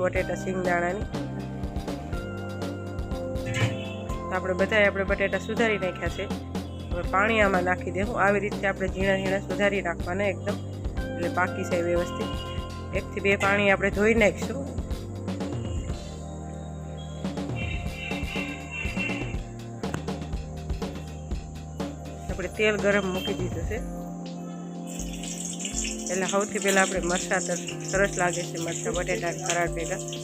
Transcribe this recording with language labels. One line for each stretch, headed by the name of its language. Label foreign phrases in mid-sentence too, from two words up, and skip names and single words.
Gujarati: બટેટા સીંગદાણાની આપણે બધાય આપણે બટેટા સુધારી નાખ્યા છે। હવે પાણી આમાં નાખી દેવું। આવી રીતે આપણે ઝીણા ઝીણા સુધારી નાખવાના એકદમ એટલે પાકી જાય વ્યવસ્થિત। 1 થી 2 પાણી આપણે ધોઈ નાખીશું। આપણે તેલ ગરમ મૂકી દીધું છે। એટલે સૌથી પહેલાં આપણે મરચાં સરસ લાગે છે મરચાં બટેટાની ફરાળ પહેલાં।